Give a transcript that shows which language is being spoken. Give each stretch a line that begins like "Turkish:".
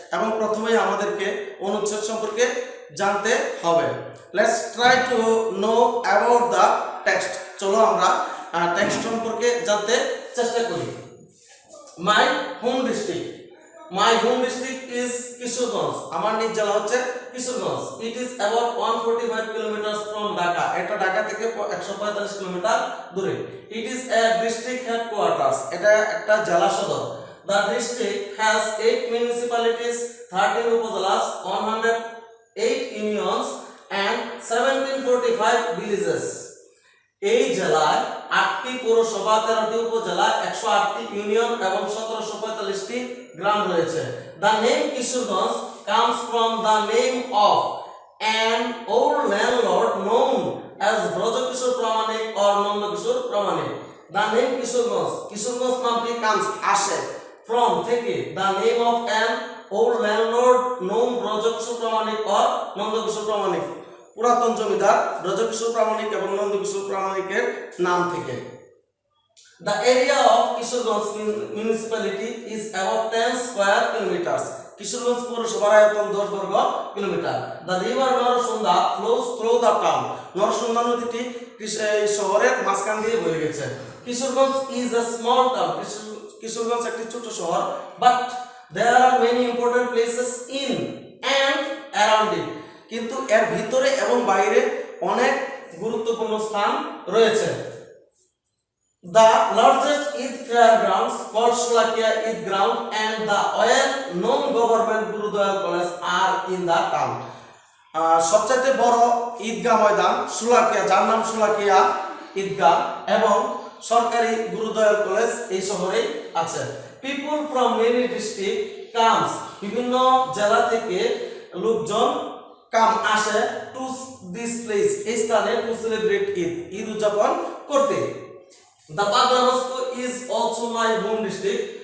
Bangla: এবং প্রথমেই আমাদেরকে অনুচ্ছেদ সম্পর্কে জানতে হবে।
English: Let's try to know about the text.
Bangla: চলো আমরা টেক্সট সম্পর্কে জানতে চেষ্টা করি।
English: My home district. My home district is Kishoreganj.
Bangla: আমার নিজ জেলা হচ্ছে Kishoreganj.
English: It is about 145 kilometers from Dhaka.
Bangla: এটা ঢাকা থেকে 145 কিলোমিটার দূরে।
English: It is a district headquarters.
Bangla: এটা একটা জেলা সদর।
English: The district has 8 municipalities, 13 upazalas, 108 unions and 1745 villages.
Bangla: এই জেলায় 8টি পৌরসভা, 13টি উপজেলা, 108টি ইউনিয়ন এবং 1745টি গ্রাম রয়েছে।
English: The name Kishoreganj comes from the name of an old landlord known as Brajokishore Pramanik or Nandakishore Pramanik. The name Kishoreganj, Kishoreganj
Bangla: নামটি
English: comes
Bangla: আসে
English: from
Bangla: থেকে
English: the name of an old landlord known Brajokishore Pramanik or Nandakishore Pramanik.
Bangla: পুরাতন জমিদার ব্রজকিশোর প্রামাণিক এবং নন্দকিশোর প্রামাণিকের নাম থেকে।
English: The area of Kishoreganj municipality is about 10 square kilometers.
Bangla: Kishoreganj পৌরসভার আয়তন 10 বর্গ kilometre.
English: The river Narasunda flows through the town.
Bangla: Narsunda নদীটি শহরের মাঝখান দিয়ে বয়ে গেছে।
English: Kishoreganj is a small town.
Bangla: Kishoreganj একটি ছোট শহর,
English: but there are many important places in and around it.
Bangla: কিন্তু এর ভিতরে এবং বাইরে অনেক গুরুত্বপূর্ণ স্থান রয়েছে।
English: The largest Eid fairgrounds called Shulakia Eid Ground and the well-known government Gurudwara College are in the town.
Bangla: সবচেয়ে বড় ঈদগাহ ময়দান শুলাকিয়া, যার নাম শুলাকিয়া ঈদগাহ, এবং সরকারি গুরুদয়াল কলেজ এই শহরে আছে।
English: People from many districts comes,
Bangla: বিভিন্ন জেলা থেকে লোকজন আসে
English: to this place,
Bangla: এই স্থানে
English: to celebrate
Bangla: ঈদ উদযাপন করতে।
English: The Pagla Mosque is also my home district.